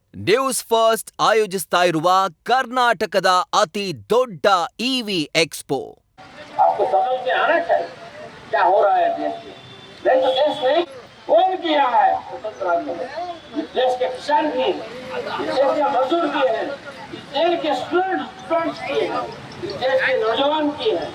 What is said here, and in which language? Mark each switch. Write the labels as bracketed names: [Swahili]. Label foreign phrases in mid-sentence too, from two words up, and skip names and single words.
[Kannada] ನ್ಯೂಸ್ ಫಸ್ಟ್ ಆಯೋಜಿಸ್ತಾ ಇರುವ ಕರ್ನಾಟಕದ ಅತಿ ದೊಡ್ಡ [English] EV expo. [Hindi] आपको समझ में आना चाहिए क्या हो रहा है देश में. देश नहीं कौन किया है स्वतंत्र आंदोलन. देश के किसान किए हैं, देश के मजदूर किए हैं, देश के स्टूडेंट्स किए हैं, देश के नौजवान किए हैं.